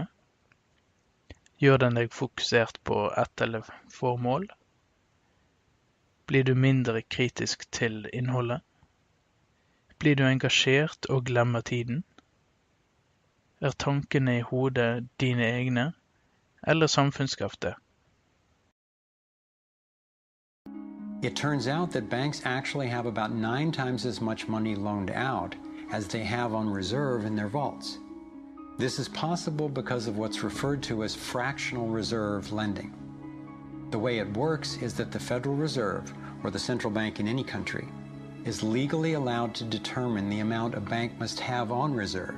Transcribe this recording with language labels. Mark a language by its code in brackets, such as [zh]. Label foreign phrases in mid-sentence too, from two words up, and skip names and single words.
[no] Gjør den deg fokusert på ett eller få mål? Blir du mindre kritisk til innholdet? Blir du engasjert og glemmer tiden? Er tankene i hodet dine egne, eller samfunnsskapte? [en] It turns out that banks actually have about 9 times as much money loaned out as they have on reserve in their vaults. This is possible because of what's referred to as fractional reserve lending. The way it works is that the Federal Reserve, or the central bank in any country, is legally allowed to determine the amount a bank must have on reserve.